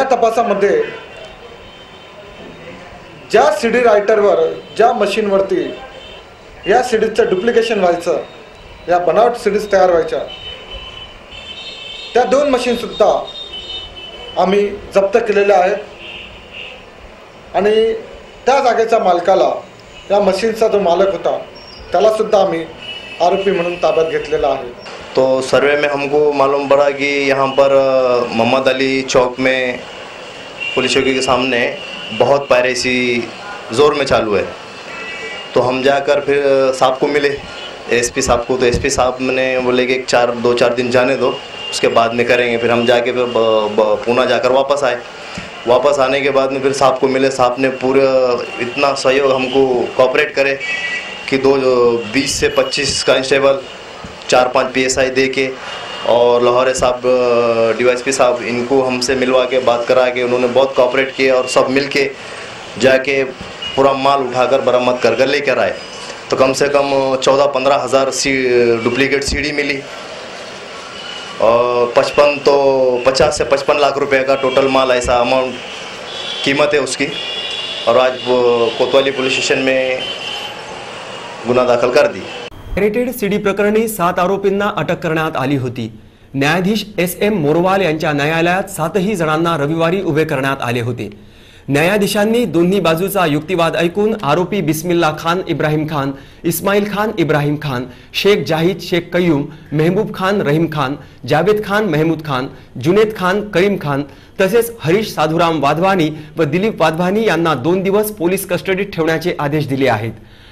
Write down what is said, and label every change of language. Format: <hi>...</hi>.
<mr>या तपासामध्ये ज्या सीडी रायटरवर, ज्या मशीनवरती या सीडीजचं डुप्लिकेशन व्हायचं, या बनावट सीडीज तयार व्हायच्या, त्या 2 मशीन सुद्धा आम्ही जप्त केलेल्या आहेत आणि त्या जागेच्या मालकाला, या मशीनचा जो मालक होता त्याला सुद्धा आम्ही आरोपी म्हणून ताब्यात घेतलेला आहे।</mr> <hi>तो सर्वे में हमको मालूम पड़ा कि यहाँ पर मोहम्मद अली चौक में पुलिस चौकी के सामने बहुत पायरेसी ज़ोर में चालू है। तो हम जाकर फिर साहब को मिले, SP साहब को। तो SP साहब ने बोले कि 2-4 दिन जाने दो, उसके बाद में करेंगे। फिर हम जाके फिर पूना जाकर वापस आए। वापस आने के बाद में फिर साहब को मिले। साहब ने पूरा इतना सहयोग हमको कोऑपरेट करे कि 20 से 25 कांस्टेबल, 4-5 PSI दे के और लाहौरे साहब DYSP साहब, इनको हमसे मिलवा के बात करा के उन्होंने बहुत कोऑपरेट किए और सब मिल के जाके पूरा माल उठाकर बरामद कर लेकर आए। तो कम से कम 14-15,000 डुप्लीकेट CD मिली और 50 से 55 लाख रुपए का टोटल माल, ऐसा अमाउंट कीमत है उसकी। और आज वो कोतवाली पुलिस स्टेशन में गुन्हा दाखल कर दी।</hi> <mr>पायरेटेड सीडी प्रकरणी 7 आरोपींना अटक करण्यात आली होती। न्यायाधीश SM मोरवाल यांच्या न्यायालयात 7ही जणांना रविवारी उभे करण्यात आले होते। न्यायाधीशांनी दोन्ही बाजूचा युक्तिवाद ऐकून आरोपी बिस्मिल्ला खान इब्राहिम खान, इस्माइल खान इब्राहिम खान, शेख जाहिद शेख कय्यूम, महबूब खान रहीम खान, जावेद खान महमूद खान, जुनेद खान करीम खान तसेच हरीश साधुराम वाधवानी व दिलीप वाधवानी यांना 2 दिवस पोलीस कस्टडीत ठेवण्याचे आदेश दिले आहेत।</mr>